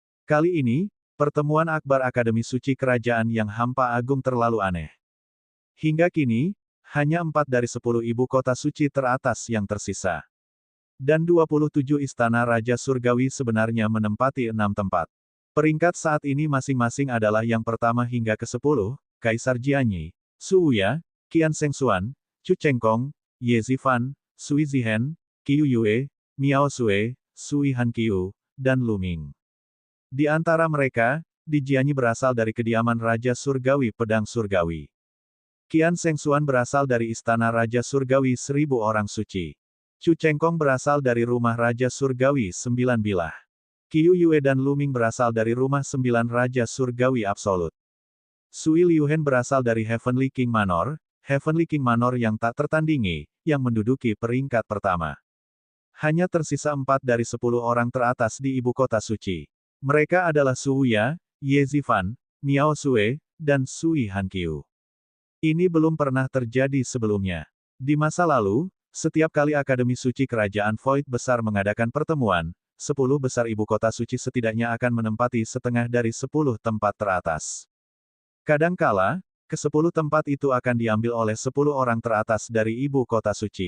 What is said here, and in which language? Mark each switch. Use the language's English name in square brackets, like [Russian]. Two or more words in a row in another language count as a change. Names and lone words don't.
[Indonesian] Kali ini, pertemuan akbar Akademi Suci Kerajaan yang hampa agung terlalu aneh. Hingga kini, hanya 4 dari 10 ibu kota suci teratas yang tersisa. Dan 27 istana Raja Surgawi sebenarnya menempati 6 tempat. Peringkat saat ini masing-masing adalah yang pertama hingga ke-10, Kaisar Jianyi, Su Wuya, Qian Shengxuan, Chu Chengkong, Ye Zifan, Sui Zihen, Qiu Yue, Miao Sui, Sui Hanqiu, dan Lu Ming. Di antara mereka, Di Jianyi berasal dari kediaman Raja Surgawi Pedang Surgawi. Qian Shengxuan berasal dari Istana Raja Surgawi 1000 Orang Suci. Chu Chengkong berasal dari Rumah Raja Surgawi 9 Bilah. Qiu Yue dan Lu Ming berasal dari Rumah 9 Raja Surgawi Absolut. Sui Liuhen berasal dari [English] Heavenly King Manor [Indonesian] yang tak tertandingi, yang menduduki peringkat pertama. Hanya tersisa 4 dari 10 orang teratas di ibu kota suci. Mereka adalah Su Wuya, Ye Zifan, Miao Sui, dan Sui Hanqiu. Ini belum pernah terjadi sebelumnya. Di masa lalu, setiap kali Akademi Suci Kerajaan Void Besar mengadakan pertemuan, 10 besar ibu kota suci setidaknya akan menempati setengah dari 10 tempat teratas. Kadangkala, ke-10 tempat itu akan diambil oleh 10 orang teratas dari ibu kota suci.